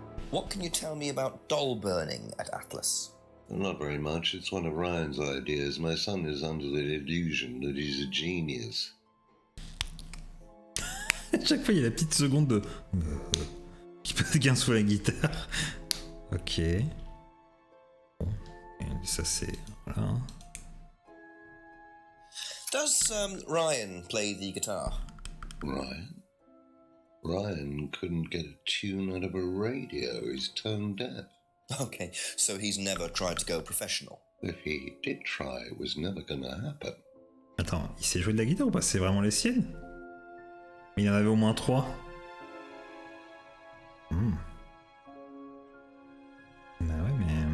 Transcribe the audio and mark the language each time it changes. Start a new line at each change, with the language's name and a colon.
English: What can you tell me about doll burning at Atlas? Not very much. It's one of Ryan's ideas. My son is under the illusion that he's a genius.
French: À chaque fois, il y a la petite seconde de... qui passe gain sous la guitare. Ok. Bon. Et ça, c'est... Voilà.
English: Does Ryan play the guitar? Ryan couldn't get a tune out of a radio. He's tone deaf. Okay, so he's never tried to go professional. If he did try, it was never gonna happen.
French: Attends, il sait jouer de la guitare ou pas? C'est vraiment les siennes? Mais il y en avait au moins 3. Bah ouais, mais...